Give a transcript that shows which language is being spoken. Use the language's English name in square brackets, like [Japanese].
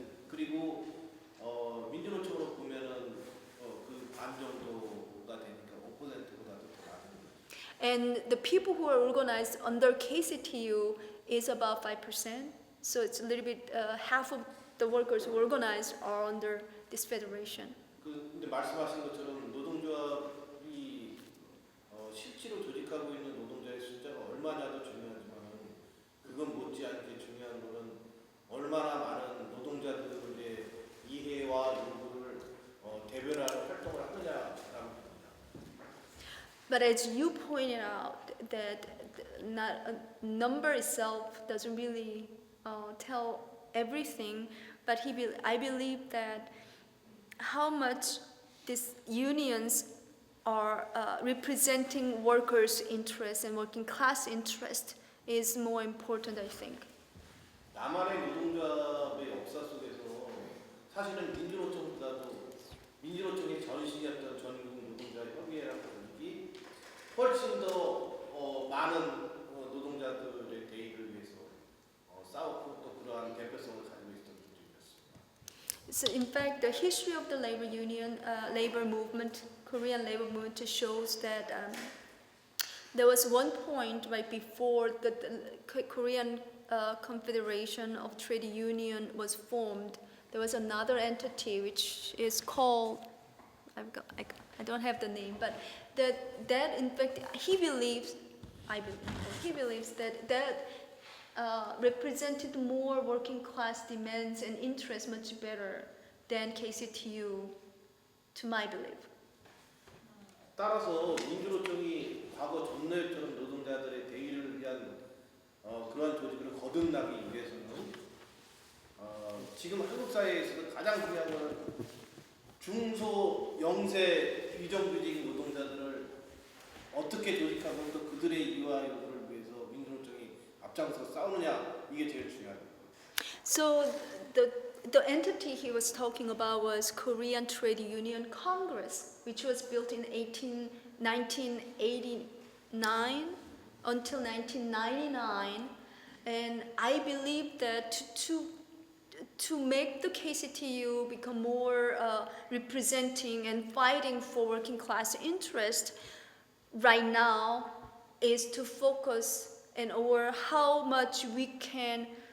[Korean] 그리고 민주노총으로 보면은 그 반 정도가 되니까 5%보다도 더 많은. [English] And the people who are organized under KCTU is about 5%. So it's a little bit half of the workers who are organized are under this federation. [Korean] 근데 말씀하신 것처럼 노동조합이 실제로 조직하고 있는 노동자의 숫자가 얼마냐도 중요하지만 그건 못지않게 중요한 거는 얼마나 많은 노동자들의 이해와 요구를 대변하는 활동을 하느냐라는 겁니다. [English] But as you pointed out, that not a number itself doesn't really tell everything. But I believe that how much these unions are representing workers' interests and working class interest is more important, I think. [Korean] 남한의 노동조합의 역사 속에서 사실은 민주노총보다도 민주노총의 전신이었던 전국 노동자 협의회라는 조직이 훨씬 더 많은 노동자들의 대의를 위해서 싸웠고 또 그러한 대표성을 가지고 있었던 조직이었습니다. [English] So in fact, the history of the labor union, labor movement, Korean labor movement shows that there was one point right before the Korean Confederation of Trade Union was formed. There was another entity which is called, I don't have the name, but that in fact he believes that represented more working class demands and interests much better than KCTU, to my belief. [Korean] 따라서 민주노총이 과거 전노예처럼 노동자들의 대의를 위한 그러한 조직을 거듭나기 위해서는 지금 한국 사회에서도 가장 중요한 것은 중소 영세 비정규직 노동자들을 어떻게 조직하고 또 그들의 이유와 요구를 위해서 민주노총이 앞장서 싸우느냐 이게 제일 중요합니다. [English] So the entity he was talking about was Korean Trade Union Congress, which was built in 1989 until 1999, and I believe that to make the KCTU become more representing and fighting for working class interest right now is to focus and over how much we can